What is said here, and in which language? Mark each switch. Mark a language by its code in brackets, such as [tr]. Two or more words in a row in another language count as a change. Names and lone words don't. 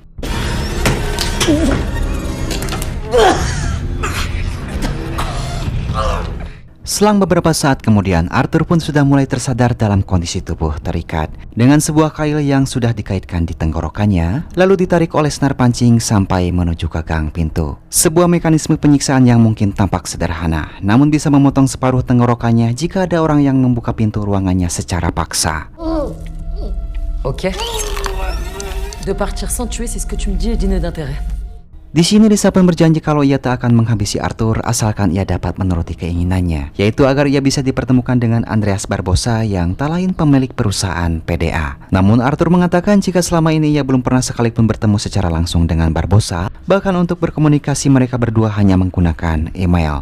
[id] Selang beberapa saat kemudian, Arthur pun sudah mulai tersadar dalam kondisi tubuh terikat dengan sebuah kail yang sudah dikaitkan di tenggorokannya, lalu ditarik oleh senar pancing sampai menuju ke gang pintu. Sebuah mekanisme penyiksaan yang mungkin tampak sederhana, namun bisa memotong separuh tenggorokannya jika ada orang yang membuka pintu ruangannya secara paksa. Ok. [fr] De partir sans tuer, c'est ce que tu me dis est digne d'intérêt. [id] Di sini Lisa pun berjanji kalau ia tak akan menghabisi Arthur asalkan ia dapat menuruti keinginannya, yaitu agar ia bisa dipertemukan dengan Andreas Barbosa yang tak lain pemilik perusahaan PDA. Namun Arthur mengatakan jika selama ini ia belum pernah sekalipun bertemu secara langsung dengan Barbosa, bahkan untuk berkomunikasi mereka berdua hanya menggunakan email.